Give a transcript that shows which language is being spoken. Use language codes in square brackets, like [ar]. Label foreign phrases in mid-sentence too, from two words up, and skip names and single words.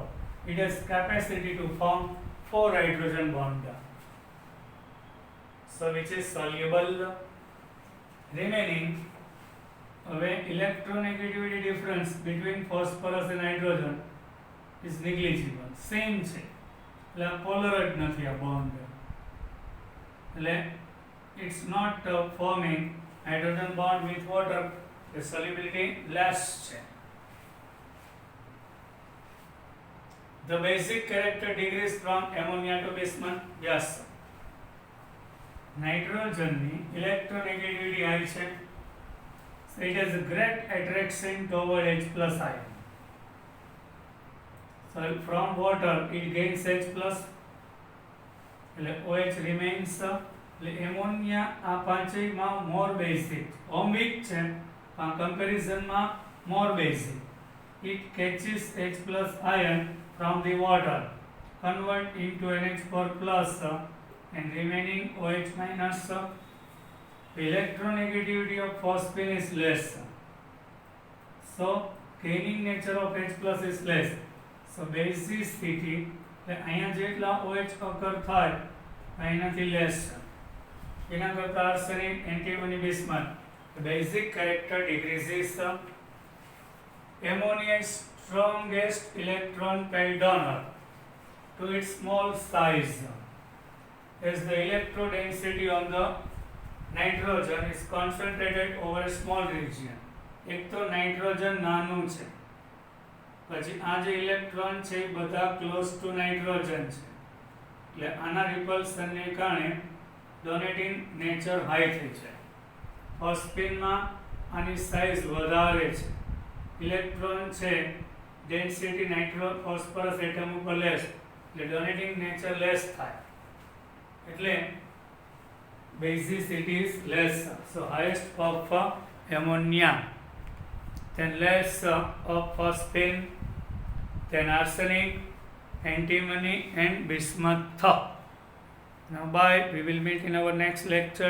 [en] It has capacity to form 4 hydrogen bond. So which is soluble? Remaining electronegativity difference between phosphorus and hydrogen is negligible. [gu] Same છે એટલે પોલરાઇઝ નથી આ બોન્ડ એટલે [en] it's not forming hydrogen bond with water. The solubility less છે. The basic character decrease from ammonia to bismuth. Yes. Nitrogen ની electronegativity high છે. So it has a great attraction toward H plus ion. So from water it gains H plus. OH remains. Ammonia આ પાંચેયમાં more basic. Ohmic [gu] છે પણ [en] comparison માં more basic. It catches H plus ion from the water, convert into NH4 plus and remaining OH minus. electronegativity of phosphine is less. So cleaning nature of H plus is less. So basicity [gu] એટલે અહીંયા જેટલા [en] OH occur [gu] થાય એનાથી less. એના કરતા arsenic, antimony, bismuth. [en] The basic character decreases. Ammonia is strongest electron pair donor to its small size, as the electron density on the nitrogen is concentrated over a small region. [gu] એક તો નાઇટ્રોજન નાનું છે, પછી આ જે ઇલેક્ટ્રોન છે એ બધા [en] close to nitrogen [gu] છે, એટલે આના રિપલ્સનને કારણે [en] donating nature [gu] હાઈ થઈ છે. ફોસ્ફીનમાં આની સાઇઝ વધારે છે, ઇલેક્ટ્રોન છે [en] density nitro phosphorus atom [gu] ઉપર લેસ, એટલે [en] donating nature less [gu] થાય, એટલે [en] basicity is less. So highest of ammonia, then less of phosphine, then arsenic, antimony and bismuth. Now bye, we will meet in our next lecture.